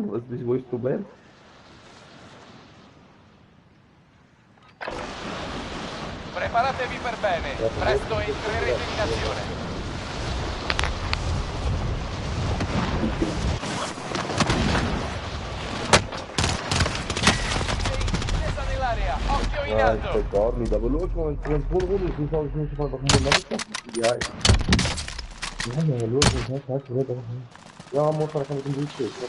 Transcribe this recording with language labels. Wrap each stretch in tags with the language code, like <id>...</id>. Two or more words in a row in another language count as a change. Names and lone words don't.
<de>Wo ist das Problem?</de> <it>Preparatevi per bene. Presto entrerete in azione. Scesa nell'area. Occhio in</it> <de>Ja,</de> <it>alto.</it> <de>ich weiß gar nicht. Aber schau mal, wenn es voll rund ist, dann sage ich nicht einfach mal nachgucken. Ja, schau, ja, muss man mit dem Bildschirm.</de>